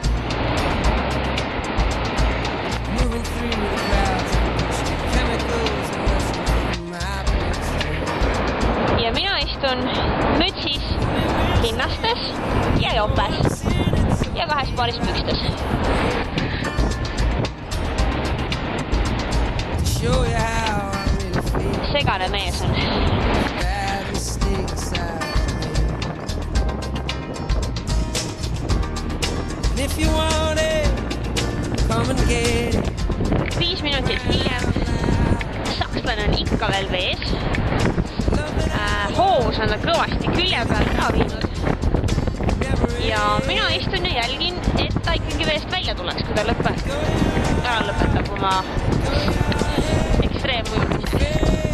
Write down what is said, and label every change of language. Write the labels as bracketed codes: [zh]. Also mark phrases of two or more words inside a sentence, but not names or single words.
[et] Ja mina istun mütsis, linnastes ja jopes ja 2 paaris pükstes. Segane mees on. [en] If you want it, come and get it. [et] 5 minutit hiljem. Sakslane on ikka veel vees. Hoos on ta kõvasti külje peal ära viinud. Ja mina istun ja jälgin, et ta ikkagi veest välja tuleks, kui ta ära lõpetab oma ekstreemujumiseks.